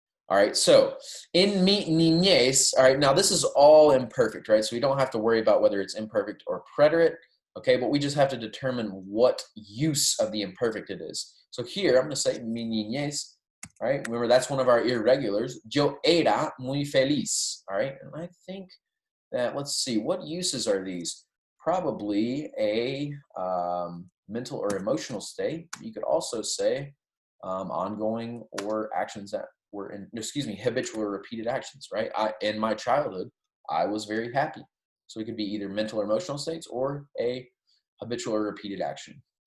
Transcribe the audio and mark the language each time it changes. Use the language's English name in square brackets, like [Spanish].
[English] All right, so [Spanish] en mi niñez, [English] all right, now this is all imperfect, right? So we don't have to worry about whether it's imperfect or preterite. Okay, but we just have to determine what use of the imperfect it is. So here, I'm going to say [Spanish] mi niñez, [English] all right? Remember, that's one of our irregulars. [Spanish] Yo era muy feliz, all right? [English] And I think that, let's see, what uses are these? Probably a mental or emotional state. You could also say ongoing or actions that were in, habitual or repeated actions, right? In my childhood, I was very happy. So it could be either mental or emotional states or a habitual or repeated action.